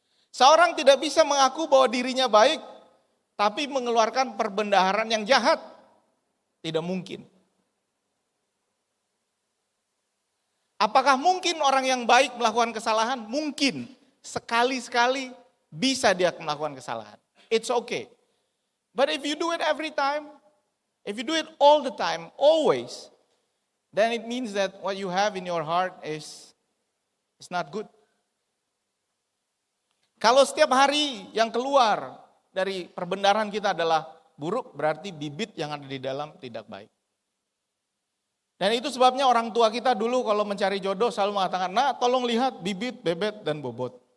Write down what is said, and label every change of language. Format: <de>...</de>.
<id>Seorang tidak bisa mengaku bahwa dirinya baik, tapi mengeluarkan perbendaharaan yang jahat. Tidak mungkin. Apakah mungkin orang yang baik melakukan kesalahan? Mungkin. Sekali-sekali bisa dia melakukan kesalahan.</id> <en>It's okay. But if you do it every time, if you do it all the time, always, then it means that what you have in your heart is not good.</en> <id>Kalau setiap hari yang keluar dari perbendaharaan kita adalah buruk, berarti bibit yang ada di dalam tidak baik. Dan itu sebabnya orang tua kita dulu kalau mencari jodoh selalu mengatakan, nah tolong lihat bibit, bebet, dan bobot.</id>